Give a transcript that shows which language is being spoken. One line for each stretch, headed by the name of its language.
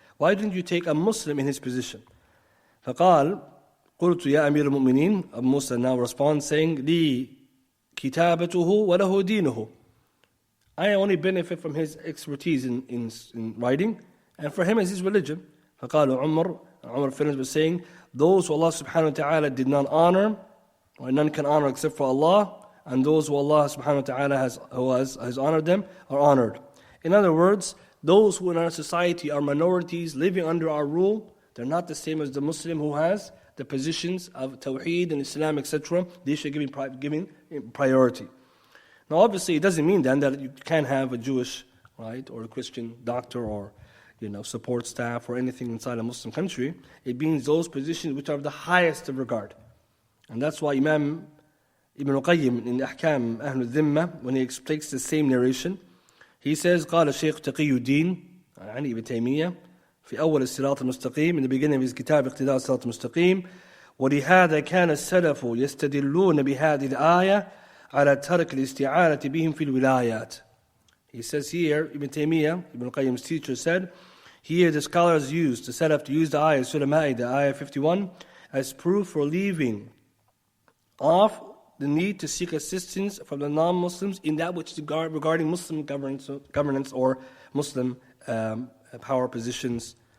English: Why didn't you take a Muslim in his position?
Arabic: فقال, قلت يا أمير المؤمنين.
English: Abu Musa now responds saying,
Arabic: لي كتابته وله دينه.
English: I only benefit from his expertise in writing, and for him is his religion. فقال Umar finished by saying, those who Allah subhanahu wa ta'ala did not honor, or none can honor except for Allah, and those who Allah subhanahu wa ta'ala has honored them are honored. In other words, those who in our society are minorities living under our rule, they're not the same as the Muslim who has the positions of Tawheed and Islam, etc. They should be given priority. Now obviously it doesn't mean then that you can't have a Jewish, right, or a Christian doctor or support staff or anything inside a Muslim country. It means those positions which are of the highest of regard. And that's why Imam Ibn Qayyim in Ahkam Ahl al-Dhimma, when he explains the same narration, he says,
Arabic: قال الشيخ تقي الدين عن ابن تيمية في أول الصراط المستقيم,
English: in the beginning of his
Arabic: كتاب اقتداء الصراط المستقيم. ولهذا كان السلف يستدلون بهذه الآية على ترك الاستعانة بهم في الولايات.
English: He says here, Ibn Taymiyyah, Ibn Qayyim's teacher, said, here the scholars used, the Salaf, to use the ayah, Surah Ma'idah, ayah 51, as proof for leaving off the need to seek assistance from the non-Muslims in that which is regarding Muslim governance or Muslim power positions.